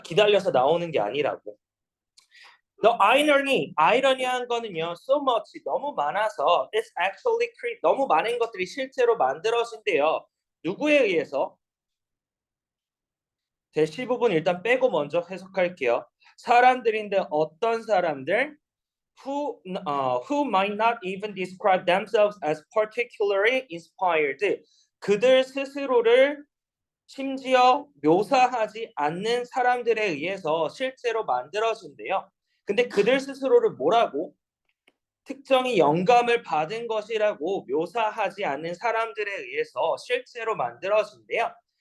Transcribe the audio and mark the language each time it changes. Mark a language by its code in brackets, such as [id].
[ko] 기다려서 나오는 게 아니라고. The 아이러니한 거는요, [en] so much, [ko] 너무 많아서, [en] it's actually [ko] 너무 많은 것들이 실제로 만들어진대요. 누구에 의해서? 대시 부분 일단 빼고 먼저 해석할게요. 사람들인데 어떤 사람들? [en] who might not even describe themselves as particularly inspired. [ko] 그들 스스로를 심지어 묘사하지 않는 사람들에 의해서 실제로 만들어진대요. 근데 그들 스스로를 뭐라고? 특정히 영감을 받은 것이라고 묘사하지 않는 사람들에 의해서 실제로 만들어진대요.